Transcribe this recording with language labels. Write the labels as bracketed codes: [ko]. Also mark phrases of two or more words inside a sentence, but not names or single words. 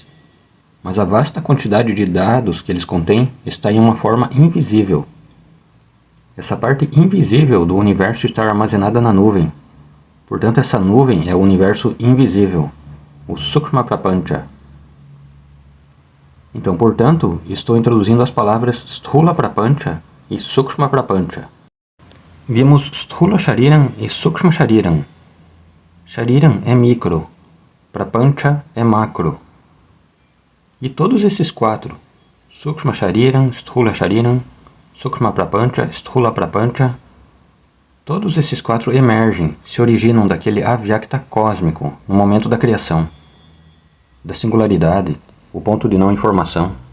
[pt] Mas a vasta quantidade de dados que eles contêm está em uma forma invisível. Essa parte invisível do universo está armazenada na nuvem. Portanto, essa nuvem é o universo invisível, o [sa] Sukshma Prapancha. [pt] Então, portanto, estou introduzindo as palavras [sa] Sthula Prapancha [pt] e [sa] Sukshma Prapancha. [pt] Vimos [sa] Sthula Shariram [pt] e [sa] Sukshma Shariram. [pt] Shariram é micro, Prapancha é macro. E todos esses quatro, [sa] Sukshma Shariram, Sthula Shariram, Sukshma Prapancha, Sthula Prapancha, [pt] todos esses quatro emergem, se originam daquele Avyakta cósmico no momento da criação, da singularidade, o ponto de não informação.